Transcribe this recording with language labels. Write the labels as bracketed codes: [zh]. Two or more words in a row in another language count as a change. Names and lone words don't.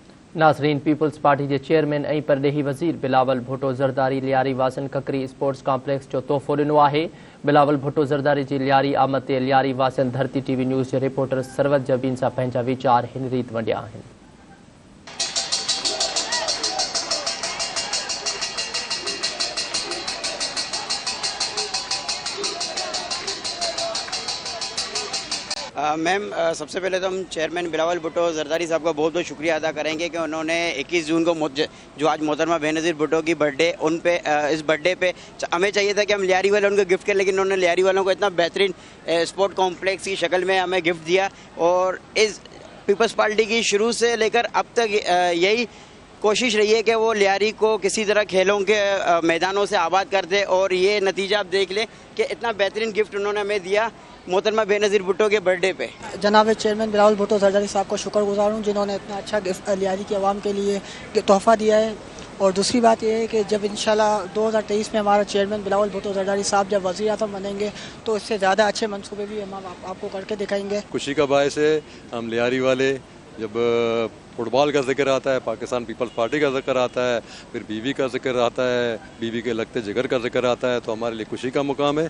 [sd] नाज़रीन, पीपल्स पार्टी के चेयरमैन ऐं परॾेही वज़ीर बिलावल भुट्टो ज़रदारी लियारी वासन ककरी स्पोर्ट्स कॉम्प्लेक्स जो तोहफ़ो ॾिनो आहे। बिलावल भुट्टो ज़रदारी जी लियारी आमद ते लियारी वासन धरती टीवी न्यूज़ जे रिपोर्टर सरवत जबीन सां पंहिंजा वीचार हिन रीत वंडिया आहिनि। [ur] میم، سب سے پہلے تو ہم چیئرمین بلاول بھٹو زرداری صاحب کا بہت بہت شکریہ ادا کریں گے کہ انہوں نے 21 جون کو جو آج محترمہ بے نظیر بھٹو کی برتھ ڈے ان پے اس برتھ ڈے پے ہمیں چاہیے تھا کہ ہم لیاری والے ان کو گفٹ کریں، لیکن انہوں نے لیاری والوں کو اتنا بہترین [en] sport complex [ur] کی شکل میں ہمیں گفٹ دیا. اور اس پیپلز پارٹی کی شروع سے لے کر اب تک یہی کوشش رہی ہے کہ وہ لیاری کو کسی طرح کھیلوں کے میدانوں سے آباد کر دے. اور یہ نتیجہ آپ دیکھ لیں کہ اتنا بہترین گفٹ انہوں نے ہمیں دیا محترمہ بے نظیر بھٹو کے برتھ ڈے پے. جناب چیئرمین بلاول بھٹو زرداری صاحب کو شکرگزار ہوں جنہوں نے اتنا اچھا گفٹ لیاری کی عوام کے لیے تحفہ دیا ہے. اور دوسری بات یہ ہے کہ جب ان شاءاللہ 2023 میں ہمارا چیئرمین بلاول بھٹو زرداری صاحب جب وزیر اعظم بنیں گے تو اس سے زیادہ اچھے منصوبے بھی ہم آپ کو کر کے دکھائیں گے. خوشی کا باعث ہے ہم لیاری والے، جب فٹبال کا ذکر آتا ہے، پاکستان پیپلز پارٹی کا ذکر آتا ہے، پھر بی بی کا ذکر آتا ہے، بی بی کے لختِ جگر کا ذکر آتا ہے، تو ہمارے لیے خوشی کا مقام ہے.